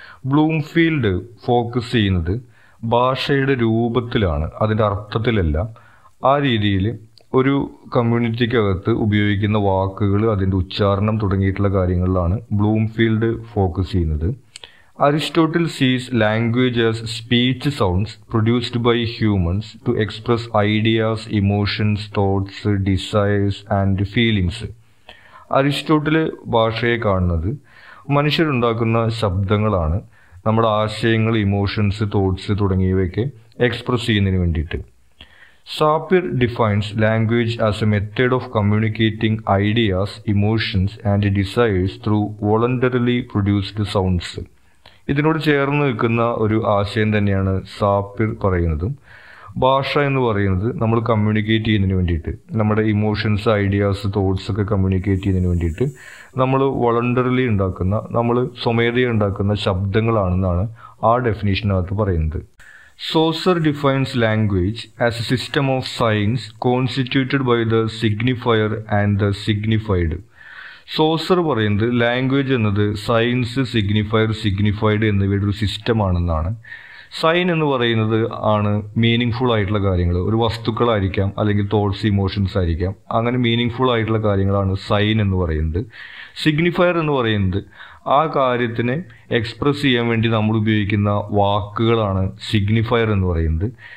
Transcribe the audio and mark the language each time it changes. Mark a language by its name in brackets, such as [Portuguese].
[Malayalam] Bloomfield focus ചെയ്യുന്നത് ഭാഷയുടെ രൂപത്തിലാണ്, അതിൻ്റെ അർത്ഥത്തിലല്ല. ആ രീതിയിൽ ഒരു കമ്മ്യൂണിറ്റിക്കകത്ത് ഉപയോഗിക്കുന്ന വാക്കുകൾ, അതിൻ്റെ ഉച്ചാരണം തുടങ്ങിയിട്ടുള്ള കാര്യങ്ങളിലാണ് ബ്ലൂംഫീൽഡ് ഫോക്കസ് ചെയ്യുന്നത്. [English] Aristotle sees language as speech sounds produced by humans to express ideas, emotions, thoughts, desires and feelings. [Malayalam] Aristotle ഭാഷയെ കാണുന്നത് മനുഷ്യരുണ്ടാക്കുന്ന ശബ്ദങ്ങളാണ്, നമ്മുടെ ആശയങ്ങൾ, ഇമോഷൻസ്, തോട്ട്സ് തുടങ്ങിയവയൊക്കെ എക്സ്പ്രസ് ചെയ്യുന്നതിന് വേണ്ടിയിട്ട്. [English] Sapir defines language as a method of communicating ideas, emotions and desires through voluntarily produced sounds. [Malayalam] ഇതിനോട് ചേർന്ന് നിൽക്കുന്ന ഒരു ആശയം തന്നെയാണ് സാപ്പിർ പറയുന്നതും. ഭാഷ എന്ന് പറയുന്നത് നമ്മൾ കമ്മ്യൂണിക്കേറ്റ് ചെയ്യുന്നതിന് വേണ്ടിയിട്ട്, നമ്മുടെ ഇമോഷൻസ്, ഐഡിയാസ്, തോട്ട്സ് ഒക്കെ കമ്മ്യൂണിക്കേറ്റ് ചെയ്യുന്നതിന് വേണ്ടിയിട്ട് നമ്മൾ വോളണ്ടറിലി ഉണ്ടാക്കുന്ന, നമ്മൾ സ്വമേധയ ഉണ്ടാക്കുന്ന ശബ്ദങ്ങളാണെന്നാണ് ആ ഡെഫിനേഷനകത്ത് പറയുന്നത്. [English] Saussure defines language as a system of signs constituted by the signifier and the signified. [Malayalam] Saucer പറയുന്നത് ലാംഗ്വേജ് എന്നത് സൈൻസ്, സിഗ്നിഫയർ, സിഗ്നിഫൈഡ് എന്നിവയുടെ ഒരു സിസ്റ്റമാണെന്നാണ്. സൈൻ എന്ന് പറയുന്നത് ആണ് മീനിങ് ഫുൾ ആയിട്ടുള്ള കാര്യങ്ങൾ. ഒരു വസ്തുക്കളായിരിക്കാം, അല്ലെങ്കിൽ തോട്ട്സ്, ഇമോഷൻസ് ആയിരിക്കാം. അങ്ങനെ മീനിങ് ഫുൾ ആയിട്ടുള്ള കാര്യങ്ങളാണ് സൈൻ എന്ന് പറയുന്നത്. സിഗ്നിഫയർ എന്ന് പറയുന്നത് ആ കാര്യത്തിനെ എക്സ്പ്രസ് ചെയ്യാൻ വേണ്ടി നമ്മൾ ഉപയോഗിക്കുന്ന വാക്കുകളാണ് സിഗ്നിഫയർ എന്ന് പറയുന്നത്.